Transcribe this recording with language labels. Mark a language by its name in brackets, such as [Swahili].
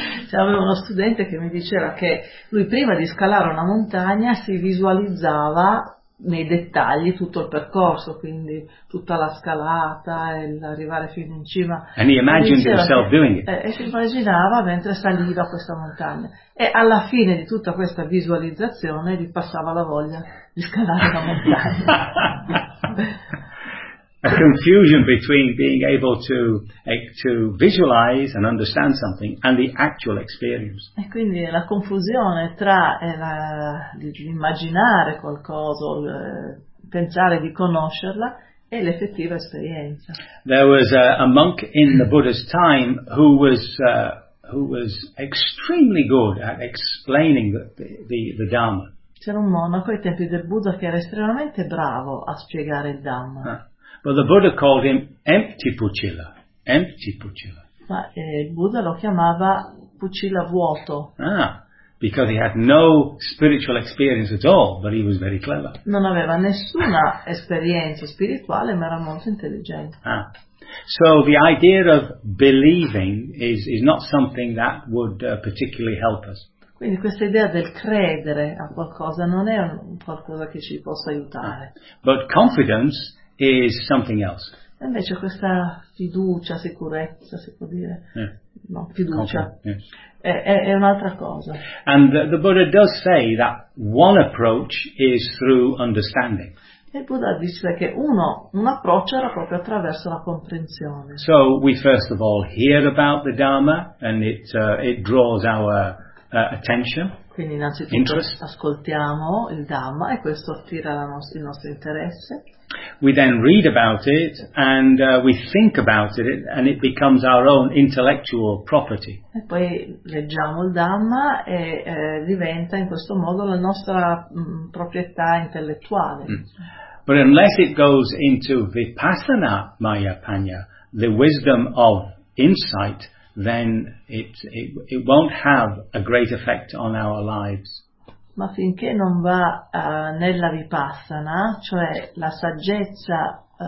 [Italian] C'avevo uno studente che mi diceva che lui prima di scalare una montagna si visualizzava nei dettagli tutto il percorso, quindi tutta la scalata e l'arrivare fino in cima. [English] And he imagined himself doing it. [Italian] E si immaginava mentre saliva questa montagna. E alla fine di tutta questa visualizzazione gli passava la voglia di scalare la montagna. [English] A confusion between being able to visualize and understand something and the actual experience. [Italian] E quindi la confusione tra immaginare qualcosa, pensare di conoscerla e l'effettiva esperienza. [English] There was a monk in the Buddha's time who was extremely good at explaining the Dharma. [Italian] C'era un monaco ai tempi del Buddha che era estremamente bravo a spiegare il Dharma. [English] But the Buddha called him empty Pucilla. Empty Pucilla. [Italian] Ma il Buddha lo chiamava Pucilla vuoto. [English] Ah, because he had no spiritual experience at all, but he was very clever. [Italian] Non aveva nessuna esperienza spirituale, ma era molto intelligente. Ah. [English] So the idea of believing is not something that would particularly help us. [Italian] Quindi questa idea del credere a qualcosa non è qualcosa che ci possa aiutare. [English] But confidence is something else. [Italian] Invece questa fiducia, sicurezza, si può dire, no, fiducia, è un'altra cosa. [English] And the Buddha does say that one approach is through understanding. [Italian] E il Buddha dice che un approccio era proprio attraverso la comprensione. [English] So we first of all hear about the Dharma and it draws our attention. [Italian] Quindi innanzitutto [English] interest. [Italian] Ascoltiamo il Dhamma e questo attira il nostro interesse. [English] We then read about it and we think about it and it becomes our own intellectual property. [Italian] E poi leggiamo il Dhamma e diventa in questo modo la nostra proprietà intellettuale. Mm. [English] But unless it goes into vipassana mayapanya, the wisdom of insight, then it won't have a great effect on our lives. [Italian] Ma finché non va nella vipassana, cioè la saggezza,